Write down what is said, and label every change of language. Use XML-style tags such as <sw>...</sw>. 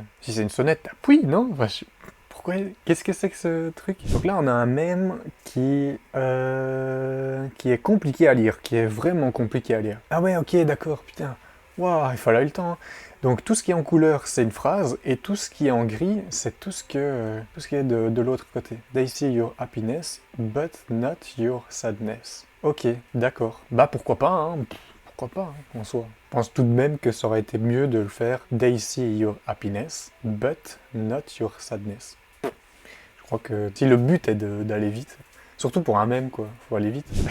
<fr>Si c'est une sonnette, t'appuies, non? Enfin, pourquoi? Qu'est-ce que c'est que ce truc? Donc là, on a un mème qui est compliqué à lire, qui est vraiment compliqué à lire. Ah ouais, ok, d'accord, putain. Waouh, il fallait le temps, hein. Donc tout ce qui est en couleur, c'est une phrase, et tout ce qui est en gris, c'est tout ce qui est de l'autre côté.</fr> <en>They see your happiness, but not your sadness.</en> <fr>Ok, d'accord. Bah pourquoi pas, hein. Pourquoi pas, hein, en soi. Je pense tout de même que ça aurait été mieux de le faire</fr> <en>They see your happiness, but not your sadness.</en> <fr>Je crois que si le but est d'aller vite, surtout pour un mème, quoi, faut aller vite.</fr>